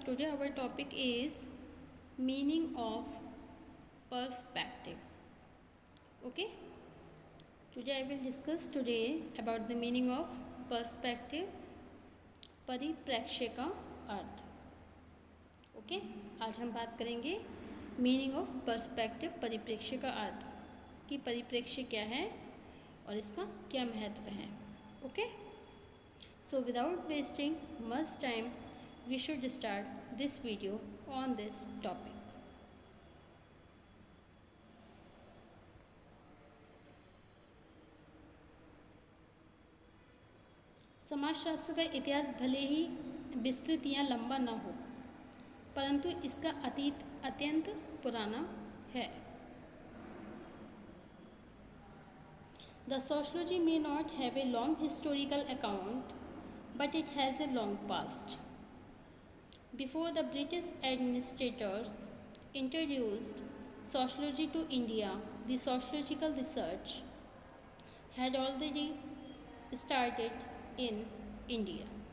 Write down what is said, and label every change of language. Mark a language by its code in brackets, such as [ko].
[en] Today our topic is meaning of perspective. Okay? Today I will discuss about the meaning of perspective, [hi] परिप्रेक्ष्य का अर्थ. Okay आज हम बात करेंगे [en] meaning of perspective, [hi] परिप्रेक्ष्य का अर्थ कि परिप्रेक्ष्य क्या है और इसका क्या महत्व है. [en] Okay So without wasting much time, we should start this video on this topic. [hi] समाजशास्त्र का इतिहास भले ही विस्तृत या लंबा न हो, परंतु इसका अतीत अत्यंत पुराना है. [en] The sociology may not have a long historical account, but it has a long past. Before the British administrators introduced sociology to India, the sociological research had already started in India.